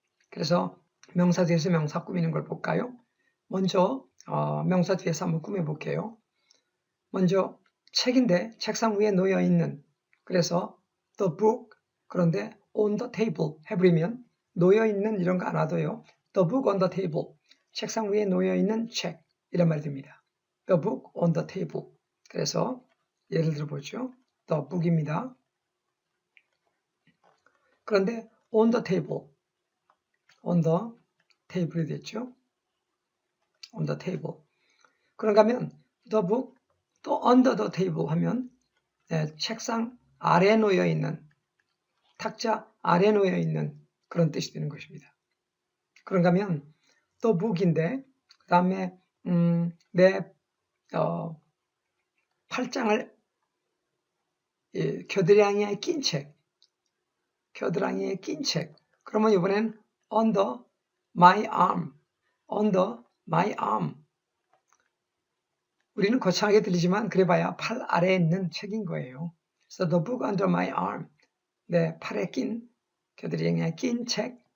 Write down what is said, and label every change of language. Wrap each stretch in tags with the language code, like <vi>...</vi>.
<ko>그래서 명사 뒤에서 명사 꾸미는 걸 볼까요? 먼저 명사 뒤에서 한번 꾸며볼게요. 먼저 책인데 책상 위에 놓여 있는 그래서 the book 그런데</ko> <en>on the table</en> <ko>해버리면 놓여 있는 이런 거 안 와도요.</ko> <en>The book on the table</en> <ko>책상 위에 놓여 있는 책 이런 말이 됩니다.</ko> <en>The book on the table</en> <ko>그래서 예를 들어 보죠.</ko> <en>The book입니다.</en> <ko>그런데</ko> <en>on the table</en> <ko>이 됐죠. on the table 그런가 하면 the book 또</ko> <en>under the table</en> <ko>하면 책상 아래에 놓여 있는 탁자 아래에 놓여 있는 그런 뜻이 되는 것입니다. 그런가 하면 the book인데 그 다음에 내 팔짱을 겨드랑이에 낀 책. 겨드랑이에 낀 책. 그러면 이번엔</ko> <en>under my arm. under my arm.</en> <ko>우리는 거창하게 들리지만 그래봐야 팔 아래에 있는 책인 거예요.</ko> <en>So the book under my arm.</en> <ko>내 팔에 낀, 겨드랑이에 낀 책.</ko>